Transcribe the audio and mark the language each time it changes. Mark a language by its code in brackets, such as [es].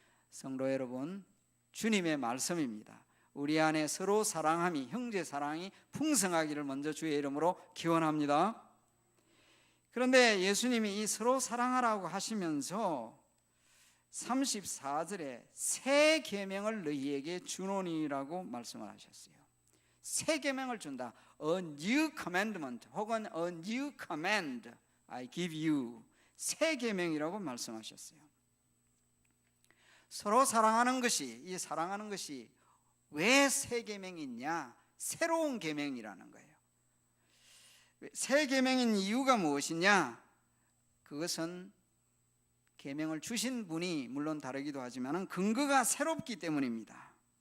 [ko] 성도 여러분, 주님의 말씀입니다. 우리 안에 서로 사랑함이, 형제 사랑이 풍성하기를 먼저 주의 이름으로 기원합니다. 그런데 예수님이 이 서로 사랑하라고 하시면서 34절에 새 계명을 너희에게 주노니라고 말씀을 하셨어요. 새 계명을 준다. [en] A new commandment [ko] 혹은 [en] A new command I give you. [ko] 새 계명이라고 말씀하셨어요. 서로 사랑하는 것이, 이 사랑하는 것이 왜 새 계명이냐? 새로운 계명이라는 거예요. 새 계명인 이유가 무엇이냐? 그것은 계명을 주신 분이 물론 다르기도 하지만 근거가 새롭기 때문입니다.